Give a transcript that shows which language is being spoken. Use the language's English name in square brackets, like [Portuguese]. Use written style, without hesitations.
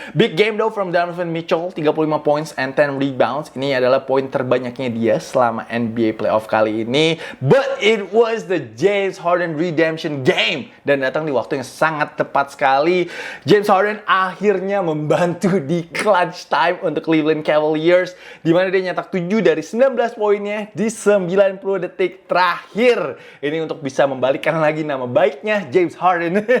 [English] Big game though from Donovan Mitchell, 35 points and 10 rebounds. [Indonesian] Ini adalah poin terbanyaknya dia selama NBA playoff kali ini. [English] But it was the James Harden redemption game. [Indonesian] Dan datang di waktu yang sangat tepat sekali. James Harden akhirnya membantu di clutch time untuk Cleveland Cavaliers. Di mana dia nyetak 7 dari 19 poinnya di 90 detik terakhir. Ini untuk bisa membalikkan lagi nama baiknya James Harden.